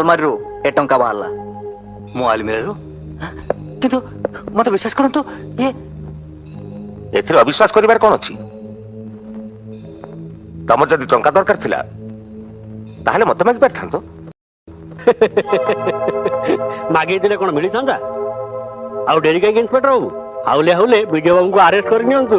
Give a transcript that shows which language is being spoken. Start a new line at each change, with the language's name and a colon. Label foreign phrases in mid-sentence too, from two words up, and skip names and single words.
Odia: ଆଲମାରୀରୁ ଏ ଟଙ୍କା ବାହାରିଲା ମୋ ଆଲମାରୀରୁ, କିନ୍ତୁ ମତେ ବିଶ୍ୱାସ କରନ୍ତୁ ଯେ ଏଥିରେ ଅବିଶ୍ୱାସ କରିବାର କ'ଣ ଅଛି? ତମର ଯଦି ଟଙ୍କା ଦରକାର ଥିଲା ତାହେଲେ ମତେ ମାଗି ପାରିଥାନ୍ତ। ମାଗିଥିଲେ କ'ଣ ମିଳିଥାନ୍ତା? ଆଉ ଡେରି କାହିଁକି ଇନ୍ସପେକ୍ଟର ବାବୁ, ହାଉଲେ ହାଉଲେ ବିଜୟ ବାବୁଙ୍କୁ ଆରେଷ୍ଟ କରି ନିଅନ୍ତୁ।